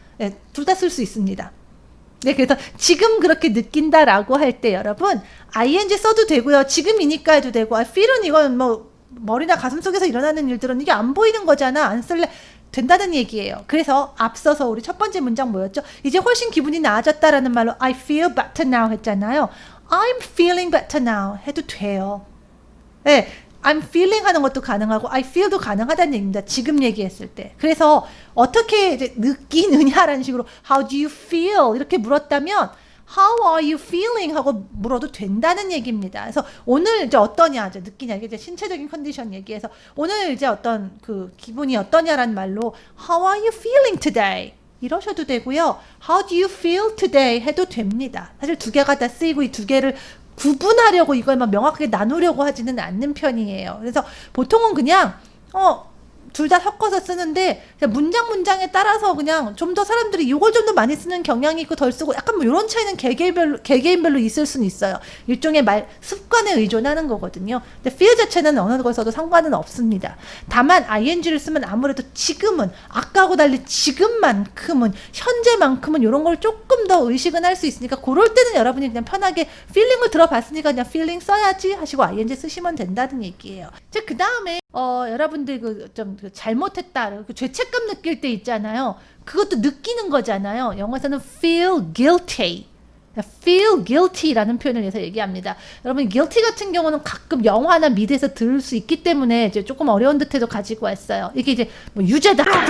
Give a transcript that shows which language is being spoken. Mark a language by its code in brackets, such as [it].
[ko] 네, 둘 다 쓸 수 있습니다. 네, 그래서 지금 그렇게 느낀다라고 할 때 여러분 ing 써도 되고요. 지금이니까 해도 되고 feel은 이건 뭐 머리나 가슴 속에서 일어나는 일들은 이게 안 보이는 거잖아. 안 쓸래. 된다는 얘기예요. 그래서 앞서서 우리 첫 번째 문장 뭐였죠? 이제 훨씬 기분이 나아졌다라는 말로 [en] I feel better now [ko] 했잖아요. [en] I'm feeling better now [ko] 해도 돼요. 네, I'm feeling 하는 것도 가능하고 I feel도 가능하다는 얘기입니다. 지금 얘기했을 때. 그래서 어떻게 이제 느끼느냐라는 식으로 [en] How do you feel? [ko] 이렇게 물었다면 [en] How are you feeling? [ko] 하고 물어도 된다는 얘기입니다. 그래서 오늘 이제 어떠냐, 이제 느끼냐, 이게 이제 신체적인 컨디션 얘기해서 오늘 이제 어떤 그 기분이 어떠냐라는 말로 [en] How are you feeling today? [ko] 이러셔도 되고요. [en] How do you feel today? [ko] 해도 됩니다. 사실 두 개가 다 쓰이고 이 두 개를 구분하려고 이걸 막 명확하게 나누려고 하지는 않는 편이에요. 그래서 보통은 그냥 둘 다 섞어서 쓰는데 문장에 따라서 그냥 좀 더 사람들이 이걸 좀 더 많이 쓰는 경향이 있고 덜 쓰고 약간 뭐 이런 차이는 개개인별로 있을 수는 있어요. 일종의 말 습관에 의존하는 거거든요. 근데 feel 자체는 어느 걸 써도 상관은 없습니다. 다만 ing를 쓰면 아무래도 지금은 아까하고 달리 지금만큼은 현재만큼은 이런 걸 조금 더 의식은 할 수 있으니까 그럴 때는 여러분이 그냥 편하게 feeling을 들어봤으니까 그냥 feeling 써야지 하시고 ing 쓰시면 된다는 얘기예요. 자, 그 다음에 여러분들 좀 잘못했다, 죄책감 느낄 때 있잖아요. 그것도 느끼는 거잖아요. 영어에서는 [en] feel guilty. [ko] feel guilty라는 표현을 해서 얘기합니다. 여러분, guilty 같은 경우는 가끔 영화나 미드에서 들을 수 있기 때문에 이제 조금 어려운 듯해도 가지고 왔어요. 이게 이제 뭐 유죄다.